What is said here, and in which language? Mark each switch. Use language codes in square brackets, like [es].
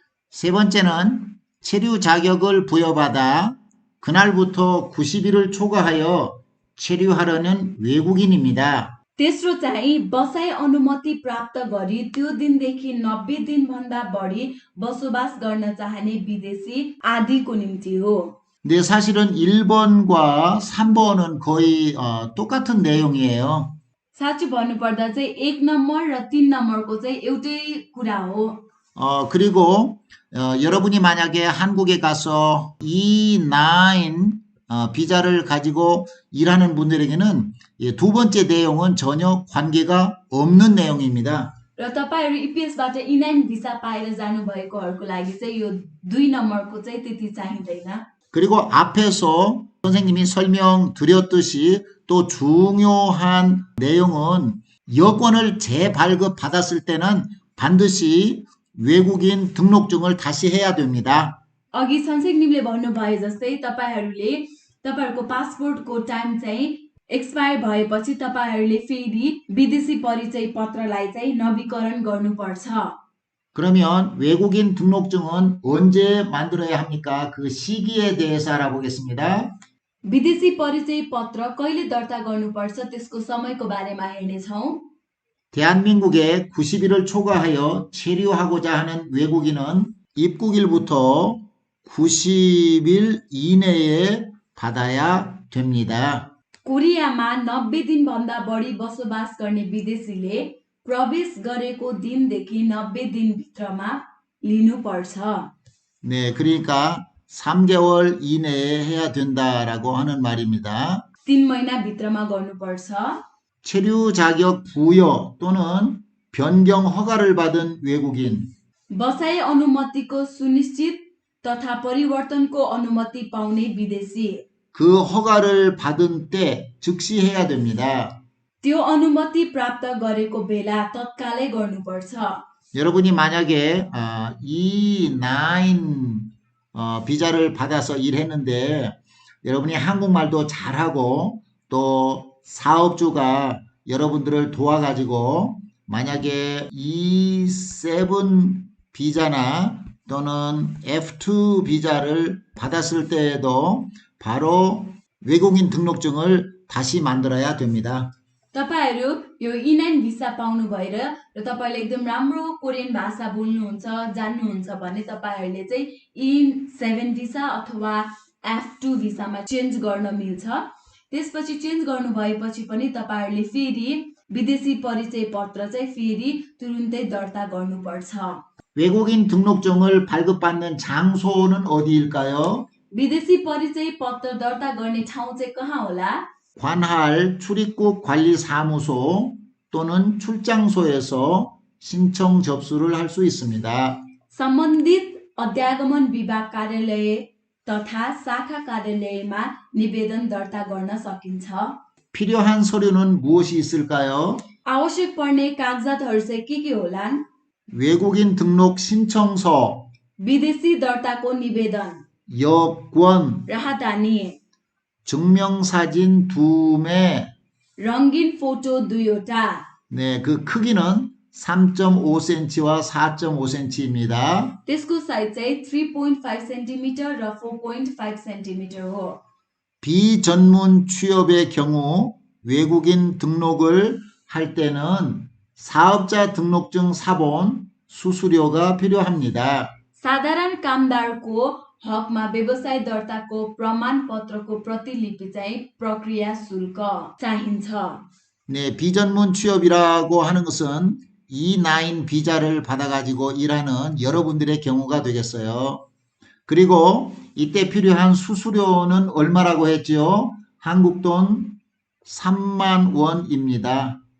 [ko] 세 번째는 체류 자격을 부여받아 그날부터 90일을 초과하여 체류하려는 외국인입니다. [ne] तेस्रो चाहिँ बसाई अनुमति प्राप्त गरी त्यो दिनदेखि 90 दिनभन्दा बढी बसोबास गर्न चाहने विदेशी आदिको निम्ति हो। [ko] 근데 사실은 1번과 3번은 거의 똑같은 내용이에요. [ne] साँच्चै भन्नुपर्दा चाहिँ 1 नम्बर र 3 नम्बरको चाहिँ एउटै कुरा हो। [ko] 그리고 여러분이 만약에 한국에 가서 E9 비자를 가지고 일하는 분들에게는 두 번째 내용은 전혀 관계가 없는 내용입니다. [ne] र तपाईँहरू इपिएसबाट E9 भिसा पाएर जानुभएकोहरूको लागि चाहिँ यो 2 नम्बरको चाहिँ त्यति चाहिँदैन। [ko] 그리고 앞에서 선생님이 설명드렸듯이 또 중요한 내용은 여권을 재발급받았을 때는 반드시 외국인 등록증을 다시 해야 됩니다. [ne] अघि संसेकनिमले भन्नुभए जस्तै तपाईँहरूले तपाईँहरूको पासपोर्टको टाइम चाहिँ एक्सपायर भएपछि तपाईँहरूले फेरि विदेशी परिचय पत्रलाई चाहिँ नवीकरण गर्नुपर्छ। [ko] 그러면 외국인 등록증은 언제 만들어야 합니까? 그 시기에 대해서 알아보겠습니다. [ne] विदेशी परिचय पत्र कहिले दर्ता गर्नुपर्छ त्यसको समयको बारेमा हेर्नेछौँ। [ko] 대한민국에 90일을 초과하여 체류하고자 하는 외국인은 입국일부터 90일 이내에 받아야 됩니다. [ne] कोरियामा 90 दिनभन्दा बढी बसोबास गर्ने विदेशीले प्रवेश गरेको दिनदेखि 90 दिनभित्रमा लिनुपर्छ। [ko] 네, 그러니까 3개월 이내에 해야 된다라고 하는 말입니다. [ne] 3 महिनाभित्रमा गर्नुपर्छ। [ko] 체류 자격 부여 또는 변경 허가를 받은 외국인, [ne] बसाई अनुमतिको सुनिश्चित तथा परिवर्तनको अनुमति पाउने विदेशी [ko] 그 허가를 받은 때 즉시 해야 됩니다. [ne] त्यो अनुमति प्राप्त गरेको बेला तत्कालै गर्नुपर्छ। [ko] 여러분이 만약에 E9 비자를 받아서 일했는데 여러분이 한국말도 잘하고 또 사업주가 여러분들을 도와가지고 만약에 E7 비자나 또는 F2 비자를 받았을 때에도 바로 외국인 등록증을 다시 만들어야 됩니다. [ne] तपाईहरू यो E9 भिसा पाउनु भएर र तपाईले एकदम राम्रो कोरियन भाषा बोल्नुहुन्छ जान्नुहुन्छ भने तपाईहरुले चाहिँ E7 भिसा अथवा F2 भिसामा चेन्ज गर्न मिल्छ। त्यसपछि चेन्ज गर्नु भएपछि पनि तपाईहरुले फेरि विदेशी परिचय पत्र चाहिँ फेरि तुरुन्तै दर्ता गर्नुपर्छ। [ko] 외국인 등록증을 발급받는 장소는 어디일까요? [ne] विदेशी परिचय पत्र दर्ता गर्ने ठाउँ चाहिँ कहाँ होला? [ko] 관할 출입국 관리사무소 또는 출장소에서 신청 접수를 할 수 있습니다. [ne] सम्बन्धित अध्यागमन विभाग कार्यालय तथा शाखा कार्यालयमा निवेदन दर्ता गर्न सकिन्छ। [ko] 필요한 서류는 무엇이 있을까요? [ne] आवश्यक पर्ने कागजातहरू चाहिँ के होलान्? [ko] 외국인 등록 신청서, [ne] विदेशी दर्ताको निवेदन, [ko] 여권, [ne] राहदानी, [ko] 증명사진 2매, [ne] रङ्गीन फोटो 2वटा, [ko] 네, 그 크기는 3.5cm와 4.5cm입니다. [ne] त्यसको साइज चाहिँ 3.5 सेन्टिमिटर र 4.5 सेन्टिमिटर हो। [ko] 비전문 취업의 경우 외국인 등록을 할 때는 사업자 등록증 사본 수수료가 필요합니다. [ne] साधारण कामदारको हकमा व्यवसाय दर्ताको प्रमाणपत्रको प्रतिलिपि चाहिँ प्रक्रिया शुल्क चाहिन्छ। [ko] 네, 비전문 취업이라고 하는 것은 E9 비자를 받아가지고 일하는 여러분들의 경우가 되겠어요. 그리고 이때 필요한 수수료는 얼마라고 했죠? 한국 돈 3만 원입니다.